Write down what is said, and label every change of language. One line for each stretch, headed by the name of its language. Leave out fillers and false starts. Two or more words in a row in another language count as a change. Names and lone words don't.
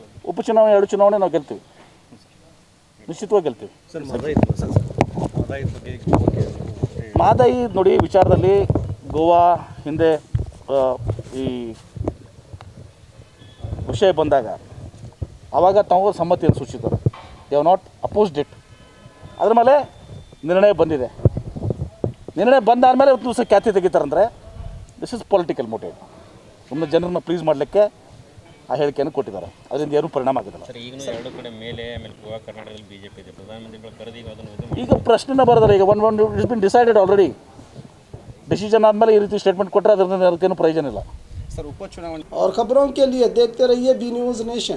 Kannada: ಉಪಚುನಾವಣೆ 2 ಚುನಾವಣೆ ನಾವು ಗೆಲ್ತೀವಿ, ನಿಶ್ಚಿತವಾಗಿ ಗೆಲ್ತೀವಿ. ಸರ್ ಮಹದಾಯಿ ಬಗ್ಗೆ ಮಹದಾಯಿ ನೋಡಿ ವಿಚಾರದಲ್ಲಿ ಗೋವಾ ಹಿಂದೆ ಈ ವಿಷಯ ಬಂದಾಗ ಆವಾಗ ತಾವು ಸಮ್ಮತಿಯನ್ನು ಸೂಚಿಸಿದ್ದಾರೆ.
English: They have not opposed it.
Kannada: ಅದ್ರ ಮೇಲೆ ನಿರ್ಣಯ ಬಂದಿದೆ. ನಿರ್ಣಯ ಬಂದಾದಮೇಲೆ ಒಂದು ದಿವಸ ಖ್ಯಾತಿ ತೆಗಿತಾರಂದರೆ
English: This is political motive.
Kannada: ಸುಮ್ಮನೆ ಜನರನ್ನ ಪ್ಲೀಸ್ ಮಾಡಲಿಕ್ಕೆ ಆ ಹೇಳಿಕೆಯನ್ನು ಕೊಟ್ಟಿದ್ದಾರೆ. ಅದರಿಂದ ಏನೂ ಪರಿಣಾಮ ಆಗಿಲ್ಲ. ಸರ್ ಈಗಲೂ 2 ಕಡೆ ಮೇಲೆ ಆಮೇಲೆ ಗೋವಾ ಕರ್ನಾಟಕದಲ್ಲಿ ಬಿಜೆಪಿ ಇದೆ. ಪ್ರಧಾನಮಂತ್ರಿಗಳು ಕರೆದು ಈಗ ಅದನ್ನು ಈಗ ಪ್ರಶ್ನೆನ ಬರೋದ್ರೆ ಈಗ
English: once it's been decided already.
Kannada: ಡಿಸಿಷನ್ ಆದಮೇಲೆ ಈ ರೀತಿ ಸ್ಟೇಟ್ಮೆಂಟ್ ಕೊಟ್ಟರೆ ಅದರಿಂದ ಅದಕ್ಕೇನು ಪ್ರಯೋಜನ ಇಲ್ಲ. ಸರ್ ಉಪಚುನಾವಣೆ
Hindi: और खबरों के लिए देखते रहिए बी न्यूज़ नेशन।